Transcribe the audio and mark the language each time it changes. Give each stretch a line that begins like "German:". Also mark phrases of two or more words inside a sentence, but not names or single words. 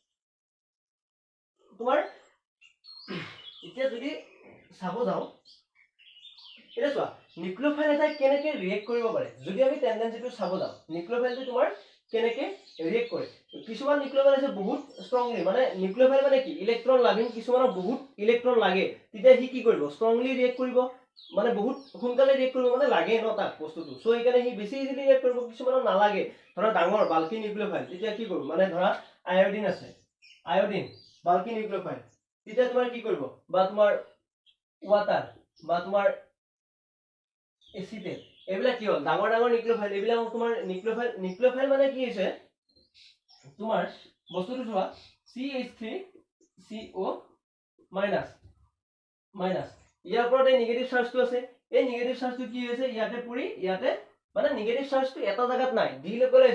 Assamese: তোমাৰ এতিয়া যদি চাব যাও এটা চোৱা নিউক্লিওফাইল এটা কেনেকে ৰিয়েক্ট কৰিব পাৰে যদি আমি টেন্ডেন্সিটো চাব যাও নিউক্লিওফাইলটো তোমাৰ কেনেকে ৰিয়েক্ট কৰে কিছুমান নিউক্লিওফাইল আছে বহুত ষ্ট্ৰংলি মানে নিউক্লিওফাইল মানে কি
English: electron loving
Assamese: কিছুমানৰ বহুত ইলেক্ট্ৰন লাগে তেতিয়া হি কি কৰিব
English: strongly react
Assamese: কৰিব মানে বহুত সোনকালে ৰিয়েক্ট কৰিব মানে লাগে ন তাক বস্তুটো সো এইকাৰণে হি বেছি
English: easily react
Assamese: কৰিব কিছুমানৰ নালাগে ধৰা ডাঙৰ
English: bulky nucleophile
Assamese: তেতিয়া কি কৰিব মানে ধৰা আয়োডিন আছে আয়োডিন
English: bulky nucleophile
Assamese: তেতিয়া তোমাৰ কি কৰিব বা তোমাৰ ওয়াটাৰ বা তোমাৰ এচিটেট এইবিলাক কি হল ডাঙৰ ডাঙৰ নিউক্লিওফাইল এইবিলাক তোমাৰ নিউক্লিওফাইল মানে কি হৈছে তোমাৰ বস্তুটো চোৱা CH3CO মাইনাস ইয়াৰ ওপৰত এই
English: negative chargeটো
Assamese: আছে এই
English: negative chargeটো
Assamese: কি হৈছে ইয়াতে পৰি ইয়াতে মানে
English: negative chargeটো
Assamese: এটা জায়গাত নাই ডিলোকেলাইজ